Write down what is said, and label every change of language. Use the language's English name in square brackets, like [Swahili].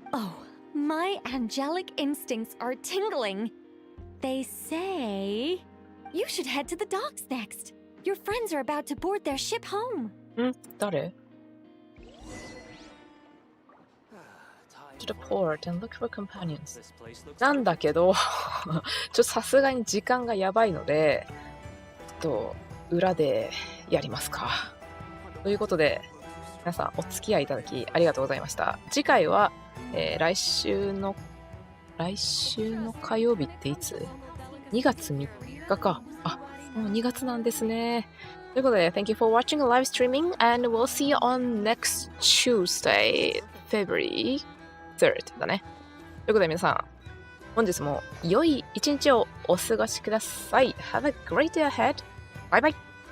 [English] Oh, my angelic instincts are tingling. They say you should head to the docks next. Your friends are about to board their ship home. 誰 To the port and look for companions. [Japanese] なんだけど、ちょっとさすがに時間がやばいので、裏でやりますか。ということで、皆さんお付き合いいただきありがとうございました。次回は、来週の火曜日っていつ ?2 月3日か。あ、もう2月なんですね。ということで、 [English] Thank you for watching live streaming and we'll see you on next Tuesday, February 3rd [Japanese] だね。ということで皆さん、本日も良い一日をお過ごしください。 [English] Have a great day ahead. Bye bye.